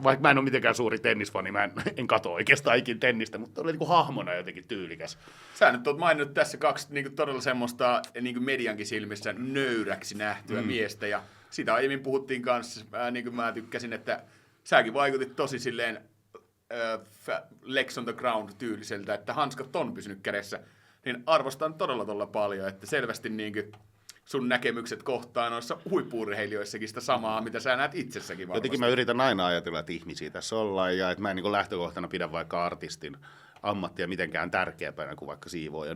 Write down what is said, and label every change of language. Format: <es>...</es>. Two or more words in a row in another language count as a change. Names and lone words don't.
<fi>Vaikka mä en ole mitenkään suuri tennisfani, mä en katso oikeastaan ikin tennistä, mutta oli niinku hahmona jotenkin tyylikäs. Sä nyt oot maininnut tässä kaksi niinku todella semmoista niinku mediankin silmissä nöyräksi nähtyä miestä, ja sitä aiemmin puhuttiin kanssa, niin kuin mä tykkäsin, että säkin vaikutit tosi silleen</fi> <en>Legs on the ground</en> <fi>-tyyliseltä, että hanskat on pysynyt kädessä, niin arvostan todella paljon, että selvästi niin sun näkemykset kohtaan noissa huippu-urheilijoissakin sitä samaa, mitä sä näet itsessäkin varmasti. Jotenkin mä yritän aina ajatella, että ihmisiä tässä ollaan, ja että mä en niin lähtökohtana pidä vaikka artistin ammattia mitenkään tärkeämpänä kuin vaikka siivoojan</fi>